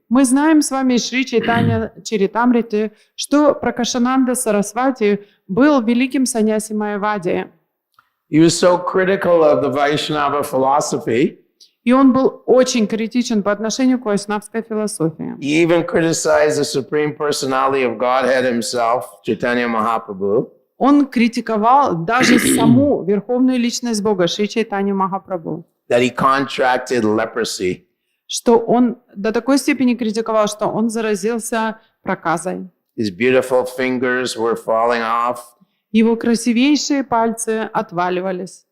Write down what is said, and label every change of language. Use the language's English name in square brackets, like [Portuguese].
[Russian] Мы знаем с вами Шри Чайтанья-чаритамрите, что Пракашананда Сарасвати был великим саньяси Майявади. [English] He was so critical of the Vaishnava philosophy. [Russian] И он был очень критичен по отношению к вайшнавской философии. [English] He even criticized the Supreme Personality of Godhead himself, Chaitanya Mahaprabhu. [Russian] Он критиковал даже саму верховную личность Бога, Шри Чайтанью Махапрабху. [English] That he contracted leprosy. [Russian] Что он до такой степени критиковал, что он заразился проказой. [English] His beautiful fingers were falling off. [Russian] Его красивейшие пальцы отваливались.